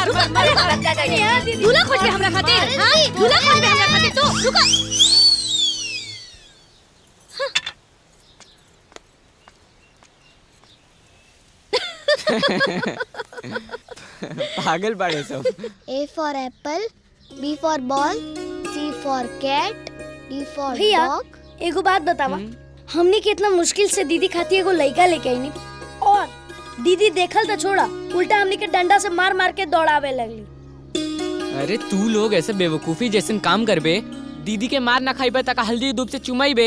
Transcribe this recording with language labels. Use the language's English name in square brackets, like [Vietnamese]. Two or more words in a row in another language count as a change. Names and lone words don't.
[Bhojpuri] मार मार मार। दूल्हा खोज बे हमरा खातिर। हाँ, दूल्हा खोज बे हमरा खातिर। तो रुका। पागल बाड़े सब। [English] A for apple, B for ball, C for cat, D for भैया dog। [Bhojpuri] एगो बात बतावा, हमने कितना मुश्किल से दीदी खातिर एगो लड़का लेके आईनी और दीदी देखल तो छोड़ा, उल्टा हमने के डंडा से मार मार के दौड़ावे लगली। अरे तू लोग ऐसे बेवकूफी जैसन काम करबे, दीदी के मार ना खाइबे तक हल्दी दूध से चुमाइबे।